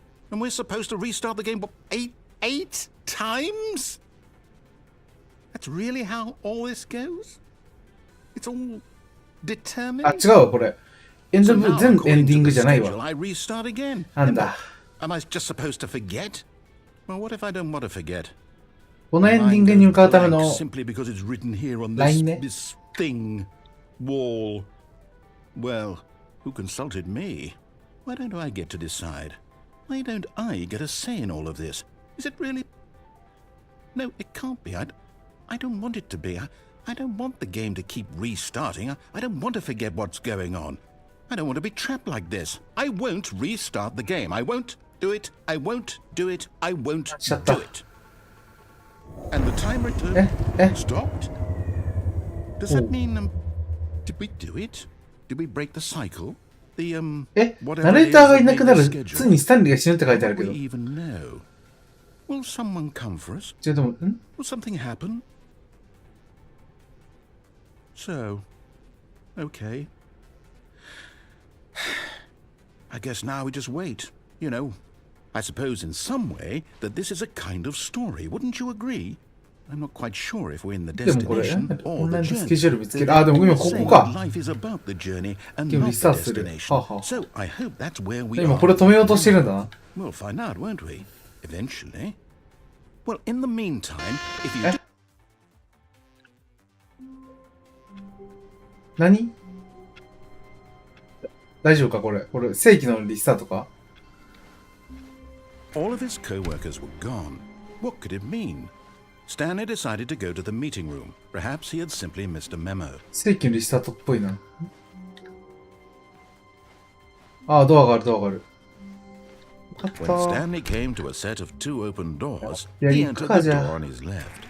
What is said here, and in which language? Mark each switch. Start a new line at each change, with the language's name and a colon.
English: And we're supposed to restart the game, what, eight times? That's really how all this goes? It's all determined?
Japanese: あ、違うわ、これ。エンド部全エンディングじゃないわ。
English: I restart again.
Japanese: なんだ。
English: Am I just supposed to forget? Well, what if I don't want to forget?
Japanese: このエンディングに向かうための
English: simply because it's written here on
Japanese: ラインね。
English: this thing, wall. Well, who consulted me? Why don't I get to decide? Why don't I get a say in all of this? Is it really? No, it can't be. I don't want it to be. I don't want the game to keep restarting. I don't want to forget what's going on. I don't want to be trapped like this. I won't restart the game. I won't do it. I won't do it. I won't do it. And the timer stopped? Does that mean, did we do it? Did we break the cycle? The,
Japanese: ナレーターがいなくなる。ついにスタンリーが死ぬって書いてあるけど。
English: Will someone come for us?
Japanese: 違うでも、
English: Will something happen? So, okay. I guess now we just wait. You know, I suppose in some way that this is a kind of story. Wouldn't you agree? I'm not quite sure if we're in the destination or the journey.
Japanese: あ、でも今ここか。
English: Life is about the journey and not the destination. So I hope that's where we are.
Japanese: 今これ止めようとしてるんだな。
English: We'll find out, won't we? Eventually. Well, in the meantime, if you...
Japanese: 何？大丈夫かこれ。これ正規のリスタートか？
English: All of his co-workers were gone. What could it mean? Stanley decided to go to the meeting room. Perhaps he had simply missed a memo.
Japanese: 正規のリスタートっぽいな。あ、ドアがある、ドアがある。
English: When Stanley came to a set of two open doors, he entered the door on his left.